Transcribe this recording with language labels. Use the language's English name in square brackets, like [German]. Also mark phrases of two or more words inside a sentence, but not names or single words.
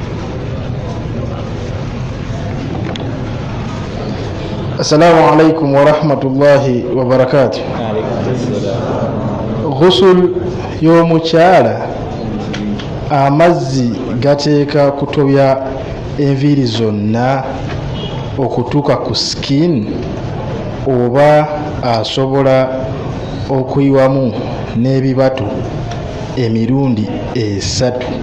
[Arabic] السلام عليكم ورحمة الله وبركاته. غسل يوم الشارع [Ganda] amazzi gateeka kutobya enviiri zonna okutuuka ku skin oba asobola okuyiwamu n'ebibatu emirundi 3.